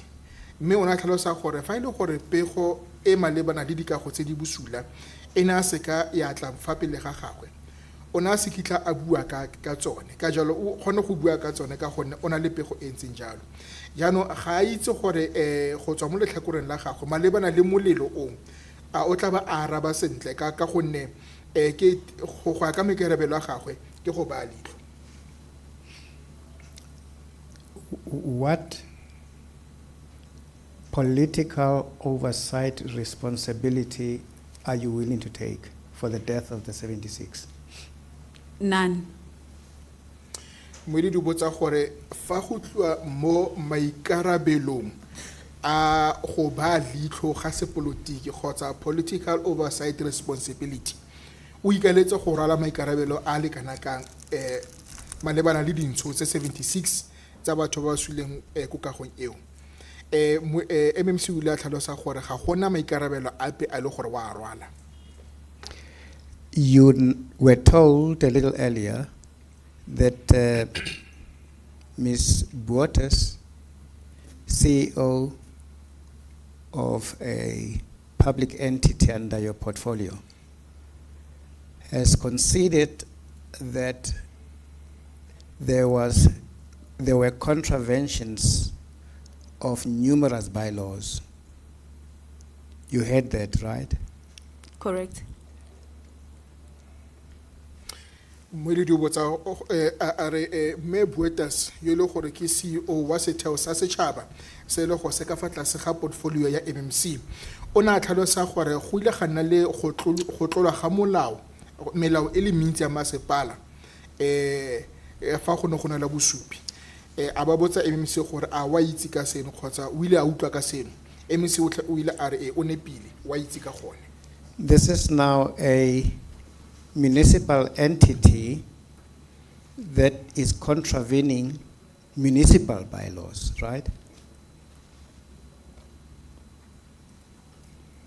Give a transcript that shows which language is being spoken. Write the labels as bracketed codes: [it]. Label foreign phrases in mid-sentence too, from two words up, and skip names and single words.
[tn] Mme o na tlhalosa gore fa ile gore pego e malebana le dikago tse di busula e na se ka ya tla fa pele ga gagwe o na se kitla a bua ka tsone ka jalo o kgone go bua ka tsone ka gonne o na le pego e ntseng jalo. Jaanong ga a itse gore go tswa mo letlhakoreng la gagwe malebana le molelo o a o tla ba a araba sentle ka gonne ke go ya ka maikarabelo a gagwe ke go ba leitlho. [en] What political oversight responsibility are you willing to take for the death of the 76? None. [tn] Moedi di botsa gore fa go tloa mo maikarabelong a go ba leitlho ga sepolotiki kgotsa [en] political oversight responsibility [tn] o ikaletse go rwala maikarabelo a le kana kang malebana le dintsho tse 76 tsa batho ba swileng ko kagong eo. MMC o ile a tlhalosa gore ga gona maikarabelo ape a le gore wa rwala. [en] You were told a little earlier that Ms. Buotas, CEO of a public entity under your portfolio, has conceded that there were contraventions of numerous bylaws. You heard that, right? Correct. [tn] Moedi di botsa a re me Buotas yo le gore ke CEO wa setheo sa setšhaba se le go seka fa tlase ga portfolio ya MMC o na tlhalosa gore go ile ga nna le go tlolwa ga melao e le mentsi ya masepala fa go ne go na la bosupi a ba botsa MMC gore a wa itse ka seno kgotsa o ile a utlwa ka seno. MMC o ile a re o nepile wa itse ka gone. [en] This is now a municipal entity that is contravening municipal bylaws, right?